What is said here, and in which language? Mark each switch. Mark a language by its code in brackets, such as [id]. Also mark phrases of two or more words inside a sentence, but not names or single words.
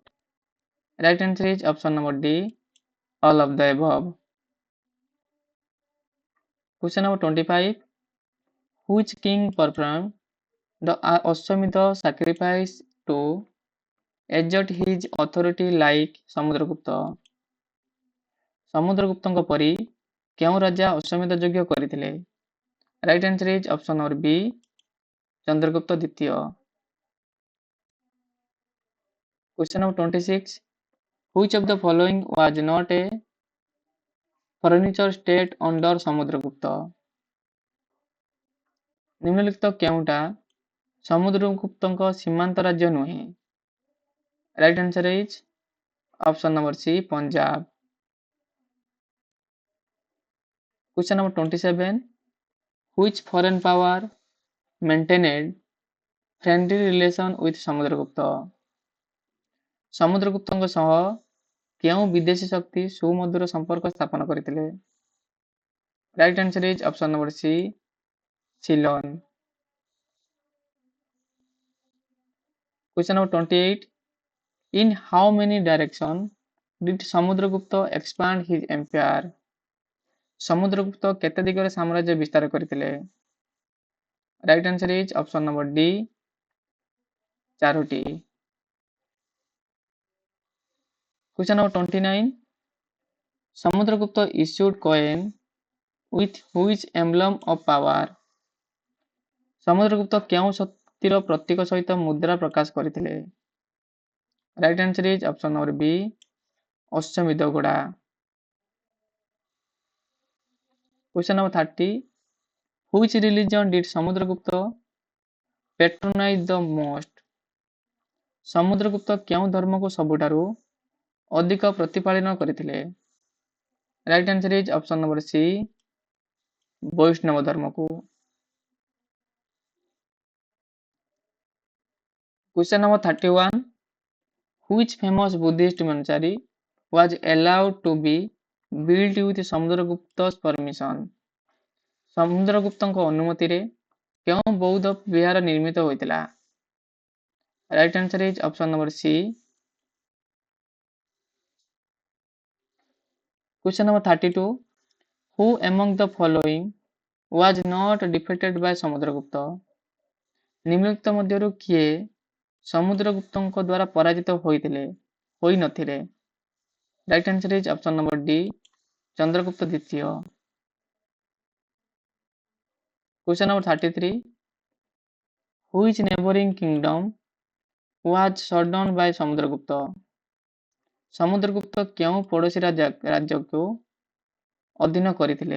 [en] Right answer is option number D. All of the above. Question number 25. Which king performed the Ashwamedha sacrifice to exert his authority like Samudragupta? [or] ସମୁଦ୍ରଗୁପ୍ତଙ୍କ ପରି କେଉଁ ରାଜା ଅଶ୍ୱମେଧ ଯଜ୍ଞ କରିଥିଲେ? [en] Right answer is option number B ଚନ୍ଦ୍ରଗୁପ୍ତ ଦ୍ୱିତୀୟ। Question number 26. Which of the following was not a furniture state under ସମୁଦ୍ରଗୁପ୍ତ? [or] ନିମ୍ନଲିଖିତ କେଉଁଟା ସମୁଦ୍ରଗୁପ୍ତଙ୍କ ସୀମାନ୍ତ ରାଜ୍ୟ ନୁହେଁ? [en] Right answer is option number C ପଞ୍ଜାବ। Question number 27. Which foreign power maintained friendly relation with ସମୁଦ୍ରଗୁପ୍ତ? [or] ସମୁଦ୍ରଗୁପ୍ତଙ୍କ ସହ କେଉଁ ବିଦେଶୀ ଶକ୍ତି ସୁମଧୁର ସମ୍ପର୍କ ସ୍ଥାପନ କରିଥିଲେ? [en] Right answer is option number C ସିଲନ୍। Question number 28. In how many directions did Samudragupta expand his empire? [or] ସମୁଦ୍ରଗୁପ୍ତ କେତେ ଦିଗରେ ସାମ୍ରାଜ୍ୟ ବିସ୍ତାର କରିଥିଲେ? [en] Right answer is option number D 4ଟି। Question number 29. Samudragupta issued coin with which emblem of power? [or] ସମୁଦ୍ରଗୁପ୍ତ କେଉଁ ଶକ୍ତିର ପ୍ରତୀକ ସହିତ ମୁଦ୍ରା ପ୍ରକାଶ କରିଥିଲେ? [en] Right answer is option number B [or] ଅଶ୍ୱମେଧ ଘୋଡ଼ା। [en] Question number 30. Which religion did Samudragupta patronize the most? [or] ସମୁଦ୍ରଗୁପ୍ତ କେଉଁ ଧର୍ମକୁ ସବୁଠାରୁ ଅଧିକ ପ୍ରତିପାଳନ କରିଥିଲେ? [en] Right answer is option number C [or] ବୈଷ୍ଣବ ଧର୍ମକୁ। [en] Question number 31. Which famous Buddhist monastery was allowed to be built with Samudragupta's permission? [or] ସମୁଦ୍ରଗୁପ୍ତଙ୍କ ଅନୁମତିରେ କେଉଁ ବୌଦ୍ଧ ବିହାର ନିର୍ମିତ ହୋଇଥିଲା? [en] Right answer is option number C. Question number 32. Who among the following was not defeated by ସମୁଦ୍ରଗୁପ୍ତ? [or] ନିମ୍ନଲିଖିତ ମଧ୍ୟରୁ କିଏ ସମୁଦ୍ରଗୁପ୍ତଙ୍କ ଦ୍ୱାରା ପରାଜିତ ହୋଇନଥିଲେ? [en] Right answer is option number D ଚନ୍ଦ୍ରଗୁପ୍ତ ଦ୍ୱିତୀୟ। Question number 33. Which neighboring kingdom was shut down by ସମୁଦ୍ରଗୁପ୍ତ? [or] ସମୁଦ୍ରଗୁପ୍ତ କେଉଁ ପଡ଼ୋଶୀ ରାଜ୍ୟକୁ ଅଧୀନ କରିଥିଲେ?